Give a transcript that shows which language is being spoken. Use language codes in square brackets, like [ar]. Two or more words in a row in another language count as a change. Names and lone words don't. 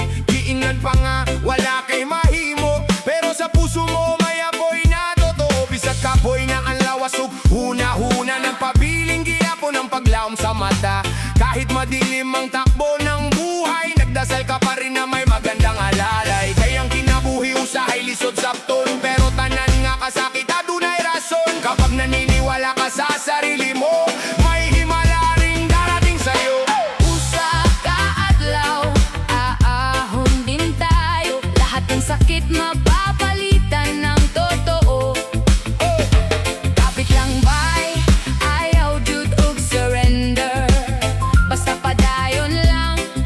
[ceb] Giingnan pa nga, wala kay mahimo, [tl] pero sa puso mo may apoy na totoo. [ceb] Bisag kapoy na ang lawas ug huna-huna, nagpabiling gihapon ang paglaom sa mata. [tl] Kahit madilim ang takbo ng buhay, nagdasal ka pa rin na may magandang alalay. [ceb] Kayang kinabuhi usahay lisod sapton, pero tanan nga kasakit adunay rason. [tl] Kapag naniniwala ka sa sarili mo, may himala ring darating sa'yo. [ceb] Usa ka adlaw, [tl] aahon din tayo. Lahat ng sakit mapapalitan ng totoo. [ceb] Kapit lang bay, ayaw jud og surrender. Basta padayon lang,